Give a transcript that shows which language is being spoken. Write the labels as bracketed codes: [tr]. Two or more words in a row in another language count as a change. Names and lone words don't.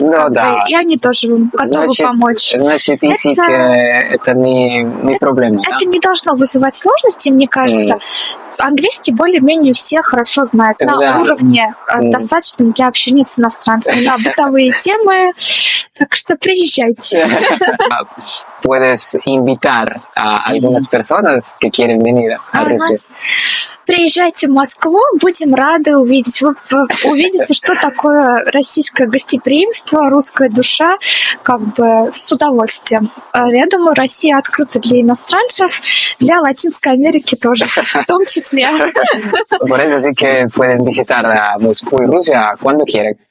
[ru] И они тоже готовы помочь. Значит, язык это не проблема. Это не должно вызывать сложности, мне кажется. Английский более-менее все хорошо знают на уровне достаточном для общения с иностранцами, на бытовые темы. Так что приезжайте. [es] Puedes invitar a algunas personas que quieren venir a Rusia. [ru] Приезжайте в Москву, будем рады увидеть. Вы увидите, что такое российское гостеприимство, русская душа, с удовольствием. Я думаю, Россия открыта для иностранцев, для Латинской Америки тоже, в том числе. [es] Por eso sí que pueden visitar a Moscú y Rusia cuando quieran.